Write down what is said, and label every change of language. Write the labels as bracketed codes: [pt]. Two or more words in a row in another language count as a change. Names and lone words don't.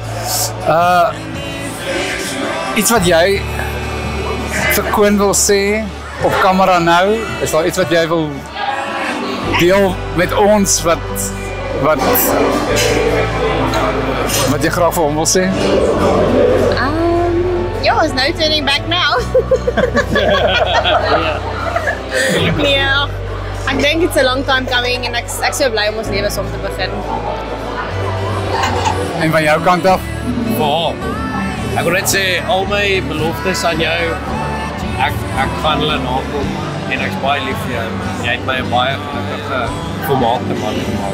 [af] Iets wat jy vir Koen wil sê op kamera nou, is daar iets wat jy wil deel met ons wat jy graag vir hom wil sê? Ja, [en] it's no turning back now. [af] Ja, ek dink [en] it's a long time coming [af] en ek so bly om ons lewe som te begin. En van jou kant af? Ja. Ek wil net sê al my beloftes aan jou, ek gaan hulle nakom en ek's baie lief vir jou. Jy het my 'n baie gelukkige volmaakte man gemaak.